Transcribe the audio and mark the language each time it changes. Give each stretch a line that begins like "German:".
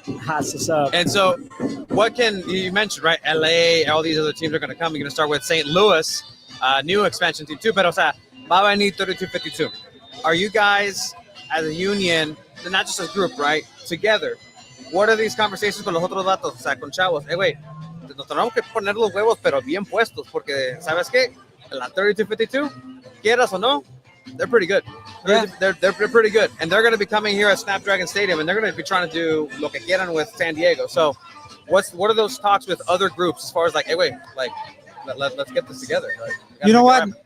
English: That's what's up. And so, what can you mentioned, right? LA, all these other teams are going to come. You're going to start with St.
Spanish: Louis,
English: new expansion team too.
Spanish: Pero, o sea, va a venir 3252.
English: Are you guys, as a union, not just as a group, right? Together, what are these conversations
Spanish: con los otros vatos? O sea, con chavos. Güey, nos tenemos que poner los huevos, pero bien puestos, porque, ¿sabes qué? La 3252, quieras o no,
English: they're pretty good. Yeah. They're pretty good. And they're going to be coming here at Snapdragon Stadium, and they're going to be trying to do
Spanish: lo que quieran
English: with San Diego. So what are those talks with other groups as far as like, hey, wait, like, let's get this together. Like, you know what?